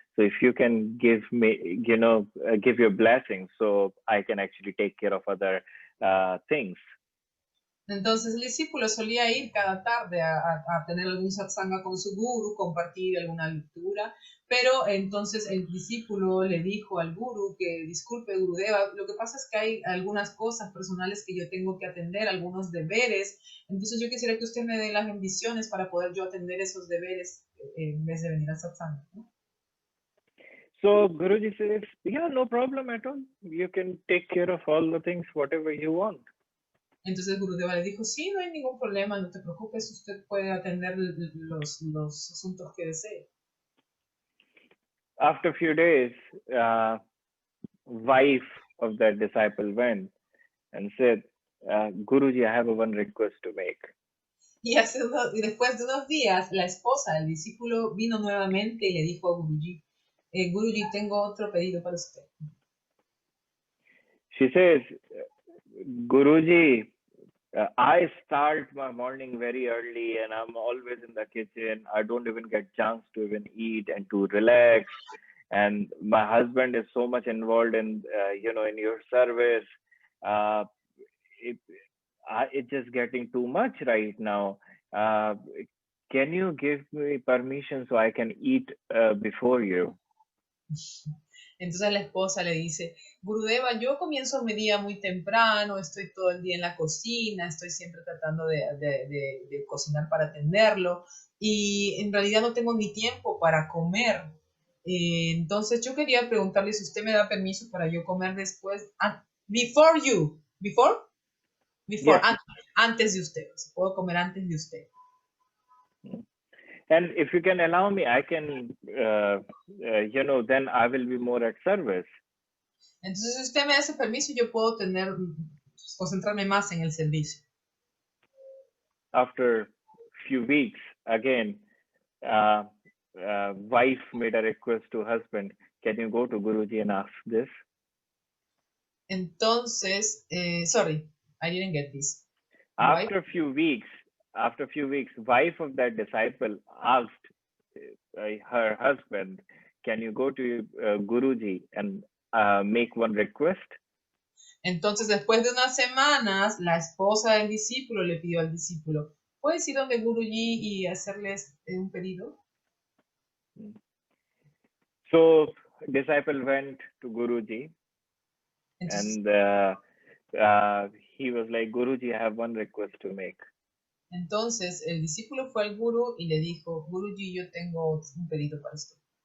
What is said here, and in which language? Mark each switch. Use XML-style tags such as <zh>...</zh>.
<en>So if you can give me, give your blessings so I can actually take care of other things.</en> <es>Entonces el discípulo solía ir cada tarde a tener algún satsanga con su guru, compartir alguna lectura, pero entonces el discípulo le dijo al guru que disculpe Gurudeva, lo que pasa es que hay algunas cosas personales que yo tengo que atender, algunos deberes, entonces yo quisiera que usted me dé las bendiciones para poder yo atender esos deberes en vez de venir al satsanga, ¿no?</es> <en>So Guruji says, yeah, no problem at all. You can take care of all the things, whatever you want.</en> <es>Entonces Gurudeva le dijo, sí, no hay ningún problema, no te preocupes, usted puede atender los asuntos que desee.</es> <en>After a few days, wife of that disciple went and said, Guruji, I have one request to make.</en> <es>Y después de unos días, la esposa del discípulo vino nuevamente y le dijo a Guruji, Guruji, tengo otro pedido para usted.</es> <en>She says, Guruji, I start my morning very early and I'm always in the kitchen. I don't even get chance to even eat and to relax. And my husband is so much involved in, in your service. Uh, it, it's just getting too much right now. Uh, can you give me permission so I can eat before you?</en> <es>Entonces la esposa le dice, Gurudeva, yo comienzo mi día muy temprano, estoy todo el día en la cocina, estoy siempre tratando de cocinar para atenderlo y en realidad no tengo ni tiempo para comer. Entonces yo quería preguntarle si usted me da permiso para yo comer después,</es> <en>before you, before, Yes.</en> <es>antes de usted, si puedo comer antes de usted.</es> <en>And if you can allow me, I can, then I will be more at service.</en> <es>Entonces, si usted me da ese permiso, yo puedo concentrarme más en el servicio.</es> <en>After few weeks, again, wife made a request to husband, can you go to Guruji and ask this?</en> <es>Entonces,</es> <en>sorry, I didn't get this. After a few weeks, wife of that disciple asked her husband, can you go to Guruji and make one request?</en> <es>Entonces, después de unas semanas, la esposa del discípulo le pidió al discípulo, ¿puedes ir donde Guruji y hacerles un pedido?</es> <en>So, disciple went to Guruji.</en> <es>Entonces,</es> <en>And he was like, Guruji, I have one request to make.</en> <es>Entonces, el discípulo fue al guru y le dijo, Guruji, yo tengo un pedido para usted.</es>